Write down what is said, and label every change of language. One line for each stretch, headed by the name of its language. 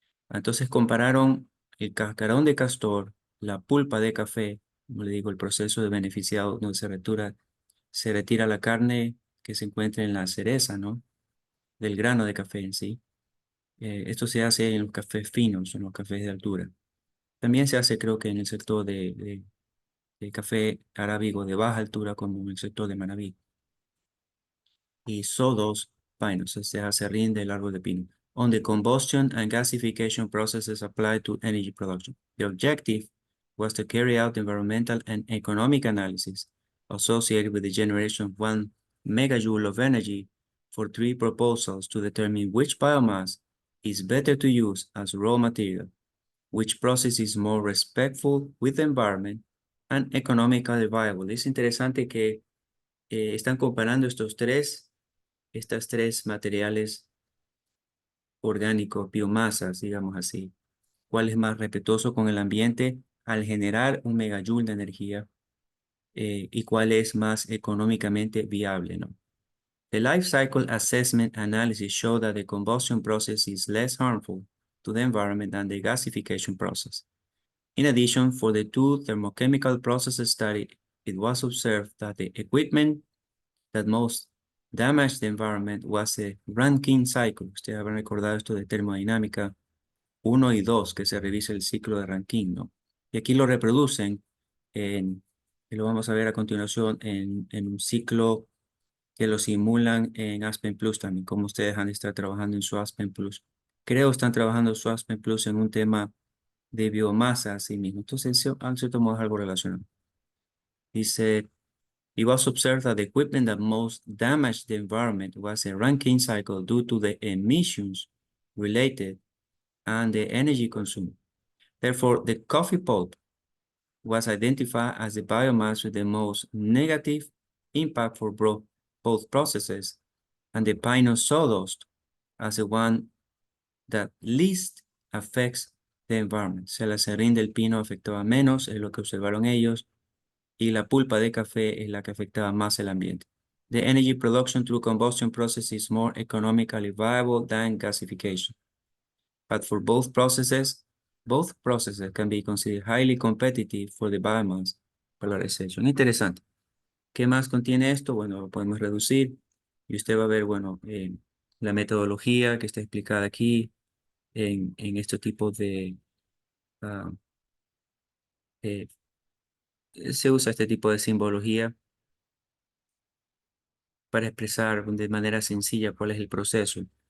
Spanish: Entonces compararon el cascarón de castor, la pulpa de café, como le digo, el proceso de beneficiado donde se retira la carne que se encuentra en la cereza, ¿no? Del grano de café en sí. Esto se hace en los cafés finos, en los cafés de altura. También se hace, creo que en el sector de café arábigo de baja altura, como en el sector de Manabí. Y
English: sawdust pinus,
Spanish: o sea, acerrín del árbol de pino.
English: On the combustion and gasification processes applied to energy production. The objective was to carry out environmental and economic analysis associated with the generation of 1 megajoule of energy for 3 proposals to determine which biomass is better to use as raw material, which process is more respectful with the environment and economically viable.
Spanish: Es interesante que están comparando estas tres materiales orgánicos, biomasas, digamos así. ¿Cuál es más respetuoso con el ambiente al generar 1 megajoule de energía y cuál es más económicamente viable, ¿no?
English: The life cycle assessment analysis showed that the combustion process is less harmful to the environment than the gasification process. In addition, for the two thermochemical processes studied, it was observed that the equipment that most damaged the environment was a Rankine cycle.
Spanish: Ustedes habrán recordado esto de termodinámica 1 y 2, que se revisa el ciclo de Rankine, ¿no? Y aquí lo reproducen y lo vamos a ver a continuación en un ciclo que lo simulan en Aspen Plus también, como ustedes han de estar trabajando en su Aspen Plus. Creo están trabajando su Aspen Plus en un tema de biomasa así mismo. Entonces, en cierto modo es algo relacionado. Dice,
English: it was observed that the equipment that most damaged the environment was a Rankine cycle due to the emissions related and the energy consumed. Therefore, the coffee pulp was identified as the biomass with the most negative impact for both processes, and the pine sawdust as the one that least affects the environment.
Spanish: Se la serrín del pino afectaba menos, es lo que observaron ellos, y la pulpa de café es la que afectaba más el ambiente.
English: The energy production through combustion process is more economically viable than gasification. But for both processes can be considered highly competitive for the biomass polarization.
Spanish: Interesante. ¿Qué más contiene esto? Bueno, lo podemos reducir y usted va a ver, bueno, la metodología que está explicada aquí en este tipo ah, eh, se usa este tipo de simbología para expresar de manera sencilla cuál es el proceso.